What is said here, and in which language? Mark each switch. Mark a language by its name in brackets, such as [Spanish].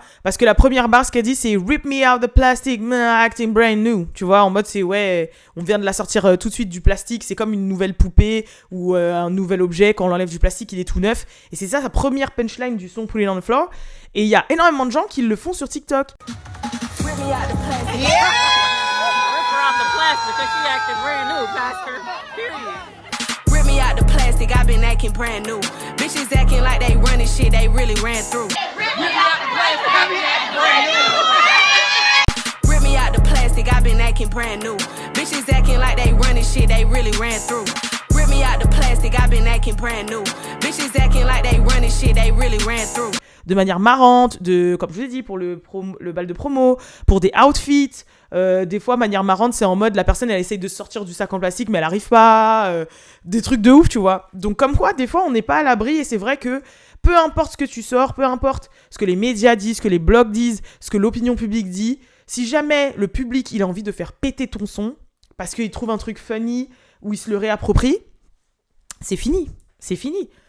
[French] Parce que la première barre, ce qu'elle dit, c'est « [English] Rip me out the plastic, acting brand new ». [French] Tu vois, en mode, c'est ouais, on vient de la sortir tout de suite du plastique, c'est comme une nouvelle poupée ou un nouvel objet, quand on l'enlève du plastique, il est tout neuf. Et c'est ça sa première punchline du son « Put it on the floor ». Et il y a énormément de gens qui le font sur TikTok. [English] Rip me out the plastic. Yeah! Rip her off the plastic because she acting brand new, Pastor. Period. Rip me out the plastic, I've been acting brand new. Bitches acting like they running shit they really ran through. Rip me out the plastic, I've been acting brand new. Rip me out the plastic, I've been acting brand new. Bitches acting like they running shit they really ran through. Rip me out the plastic, I've been acting brand new. Bitches acting like they running shit they really ran through. [French] De manière marrante, comme je vous ai dit, pour le bal de promo, pour des outfits. Des fois, manière marrante, c'est en mode la personne, elle essaye de sortir du sac en plastique, mais elle arrive pas. Des trucs de ouf, tu vois. Donc, comme quoi, des fois, on n'est pas à l'abri. Et c'est vrai que peu importe ce que tu sors, peu importe ce que les médias disent, ce que les blogs disent, ce que l'opinion publique dit, si jamais le public, il a envie de faire péter ton son, parce qu'il trouve un truc funny ou il se le réapproprie, c'est fini. C'est fini.